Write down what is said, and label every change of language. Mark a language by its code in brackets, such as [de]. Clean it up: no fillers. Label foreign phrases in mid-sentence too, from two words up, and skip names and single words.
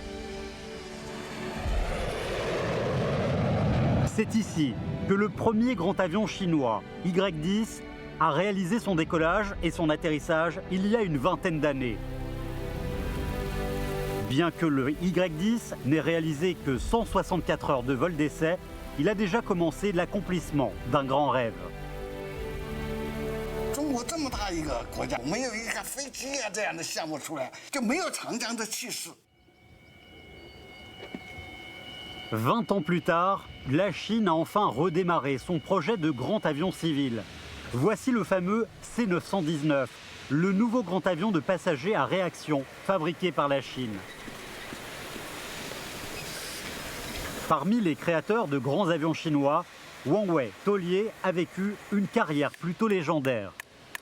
[fr] C'est ici que le premier grand avion chinois, Y-10, a réalisé son décollage et son atterrissage il y a une vingtaine d'années. Bien que le Y-10 n'ait réalisé que 164 heures de vol d'essai, il a déjà commencé l'accomplissement d'un grand rêve. [zh] 中国这么大一个国家，没有一个飞机啊这样的项目出来，就没有长江的气势。 [fr] 20 ans plus tard, la Chine a enfin redémarré son projet de grand avion civil. Voici le fameux C919, le nouveau grand avion de passagers à réaction fabriqué par la Chine. Parmi les créateurs de grands avions chinois, Wang Wei Tolier a vécu une carrière plutôt légendaire.